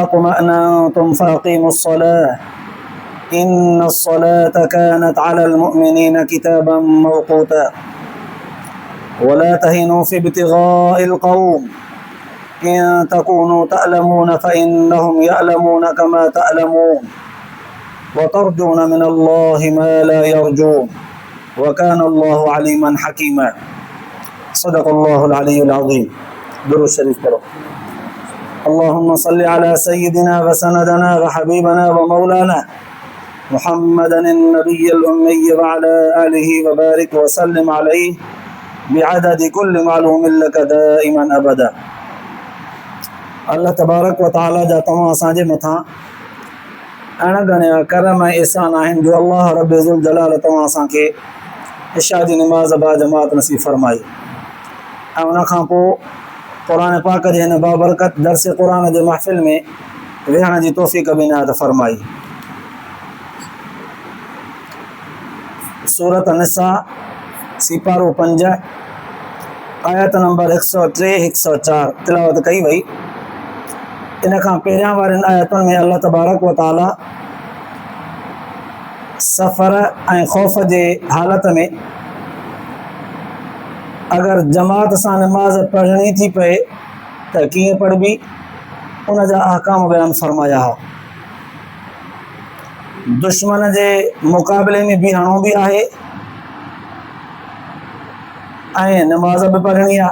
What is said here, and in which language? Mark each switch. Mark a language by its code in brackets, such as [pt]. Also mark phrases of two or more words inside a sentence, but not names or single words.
[ar] اطمأننتم فأقيموا الصلاة إن الصلاة كانت على المؤمنين كتابا موقوتا ولا تهنوا في ابتغاء القوم إن تكونوا تألمون فإنهم يألمون كما تألمون وترجون من الله ما لا يرجون وكان الله عليما حكيما. صدق الله العلي العظيم. [ur] درود شريف करो. [ar] اللهم صل على سيدنا وسندنا وحبيبنا ومولانا محمدا النبي الأمي وعلى آله وبارك وسلم عليه بعدد كل معلوم لك دائما أبدا. الله تبارك وتعالى [sd] जा तमाम असांजे मथां अणगणिया करम ऐं एहसान आहिनि जो [ar] الله رب ذو الجلال [sd] तव्हां असांखे इशा जी निमाज़ बा जमात नसीब फरमाई ऐं उनखां पोइ क़ुरान पाक जे हिन बाबरकत दर्स क़ुरान जे महफ़िल में वेहण जी तौफ़ीक़ बि इनायत फरमाई। सूरत निसा सिपारो 5 आयत नंबर 103-104 तिलावत कई वई। इन खां पहिरियां वारनि आयतुनि में [ar] الله تبارك وتعالى [sd] सफ़र ऐं ख़ौफ़ जे हालत में अगर जमात सां नमाज़ पढ़णी थी पए त कीअं पढ़बी उन जा अहकाम बयान फरमाया हुआ। दुश्मन जे मुक़ाबले में बीहणो बि आहे ऐं नमाज़ बि पढ़णी आहे।